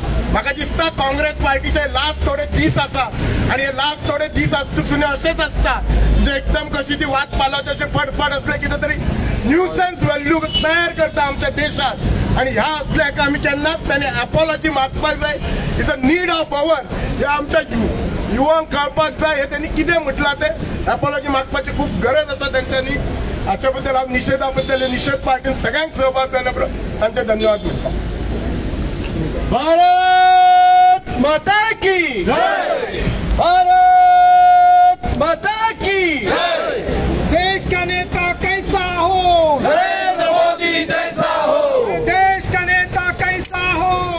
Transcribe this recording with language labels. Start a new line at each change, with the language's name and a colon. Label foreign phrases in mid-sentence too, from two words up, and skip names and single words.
Konkani: म्हाका दिसता काँग्रेस पार्टीचे लास्ट थोडे दीस आसा आणि हे लास्ट थोडे दीस आसतून अशेंच आसता जे एकदम कशी ती वाद पालोवचे अशें फटफट असले कितें तरी
English: nuisance value
Konkani: तयार करता आमच्या देशात. आणि ह्या असल्या हाका आमी केन्नाच तांणी अपॉलॉजी मागपाक जाय.
English: it's a need of hour.
Konkani: हे आमच्या युवांक कळपाक जाय हे त्यांनी कितें म्हटलां ते अपॉलॉजी मागपाची खूप गरज आसा तेंच्यांनी. हाच्या बद्दल हांव निशेधा बद्दल निषेध पार्टीन सगळ्यांक सहभाग जाल्या तांचे धन्यवाद म्हणटा.
Hindi: भारत माता की जय. भारत माता की जय. देश का नेता कैसा हो, नरेंद्र मोदी जैसा हो. देश का नेता कैसा हो,